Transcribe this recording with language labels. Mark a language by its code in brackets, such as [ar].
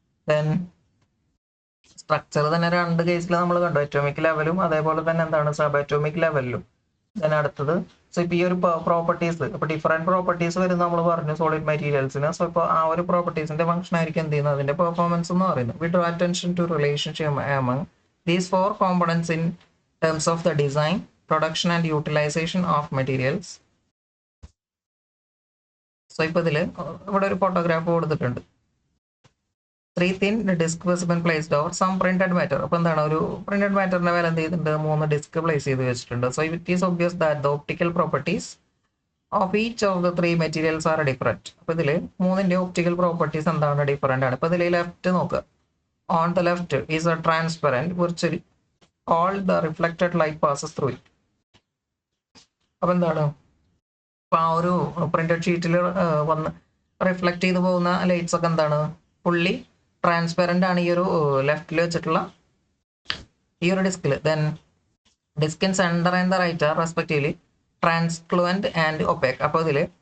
[ml] Then structure തന്നെ രണ്ട് കേസിൽ നമ്മൾ കണ്ടു, അറ്റോമിക് ലെവലും അതേപോലെ തന്നെ എന്താണ് സബ് അറ്റോമിക് ലെവലിലും. ദെൻ അടുത്തത് സോ ഇപ്പോൾ ഈ ഒരു പ്രോപ്പർട്ടീസ്, ഇപ്പോൾ ഡിഫറെൻറ്റ് പ്രോപ്പർട്ടീസ് വരുന്നത് നമ്മൾ പറഞ്ഞു സോളിഡ് മെറ്റീരിയൽസിന്. സോ ഇപ്പോൾ ആ ഒരു പ്രോപ്പർട്ടീസിന്റെ ഫംഗ്ഷൻ ആയിരിക്കും എന്ത് ചെയ്യുന്നത് അതിന്റെ പെർഫോമൻസ് എന്ന് പറയുന്നത്. [en] We draw attention to relationship among these four components in terms of the design, production and utilization of materials. So [ml] ഇപ്പോൾ ഇതിൽ ഇവിടെ ഒരു ഫോട്ടോഗ്രാഫ് കൊടുത്തിട്ടുണ്ട്. [en] 3 thin disc has been placed over some printed matter. [ml] അപ്പോൾ എന്താണ് ഒരു പ്രിന്റഡ് മാറ്ററിന്റെ മേലെ എന്ത് ചെയ്തിട്ടുണ്ട് 3 ഡിസ്ക് പ്ലേസ് ചെയ്ത് വെച്ചിട്ടുണ്ട്. [en] So it is obvious that the optical properties of each of the 3 materials are different. [ml] അപ്പോൾ ഇതിൽ 3ന്റെ ഒപ്റ്റിക്കൽ പ്രോപ്പർട്ടീസ് എന്താണ് ഡിഫറെന്റ് ആണ്. ഇപ്പോൾ ഇതിൽ ലെഫ്റ്റ് നോക്കുക. [en] On the left is a transparent, virtually all the reflected light passes through it. [ml] അപ്പോൾ എന്താണ് ഇപ്പോൾ ആ ഒരു പ്രിന്റഡ് ഷീറ്റിൽ വന്ന് റിഫ്ലക്ട് ചെയ്ത് പോകുന്ന ലൈറ്റ്സ് ഒക്കെ എന്താണ് ഫുള്ളി ട്രാൻസ്പെറൻ്റ് ആണ് ഈ ഒരു ലെഫ്റ്റിൽ വെച്ചിട്ടുള്ള ഈ ഒരു ഡിസ്കിൽ. [en] Then disc in centre and the right are respectively translucent and opaque. [ml] അപ്പോൾ ഇതിൽ